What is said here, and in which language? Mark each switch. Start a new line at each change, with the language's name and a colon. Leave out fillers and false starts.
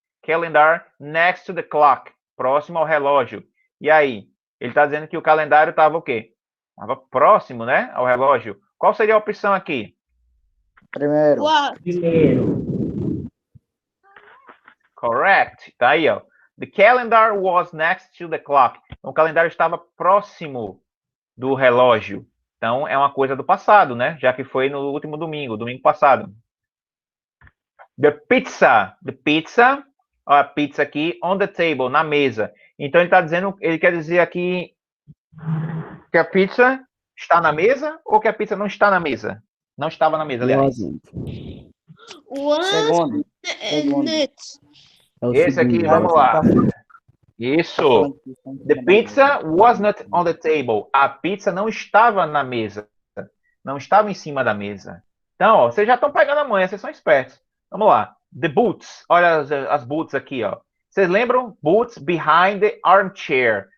English: Calendar next to the clock.
Portuguese: Próximo ao relógio. E aí? Ele está dizendo que o calendário estava o quê? Estava próximo, né? Ao relógio. Qual seria a opção aqui? Primeiro.
English: Correct.
Portuguese: Tá aí, ó.
English: The calendar was next to the clock.
Portuguese: Então, o calendário estava próximo do relógio. Então, é uma coisa do passado, né? Já que foi no último domingo passado.
English: The pizza. The pizza.
Portuguese: Ó, a pizza aqui
English: on the table,
Portuguese: na mesa. Então, ele está dizendo, ele quer dizer aqui que a pizza está na mesa ou que a pizza não está na mesa? Não estava na mesa, aliás. Segundo. Esse aqui, vamos lá. Isso.
English: The pizza was not on the table.
Portuguese: A pizza não estava na mesa. Não estava em cima da mesa. Então, ó, vocês já estão pegando a manha, vocês são espertos. Vamos lá.
English: The boots.
Portuguese: Olha as boots aqui, ó. Vocês lembram?
English: Boots behind the armchair.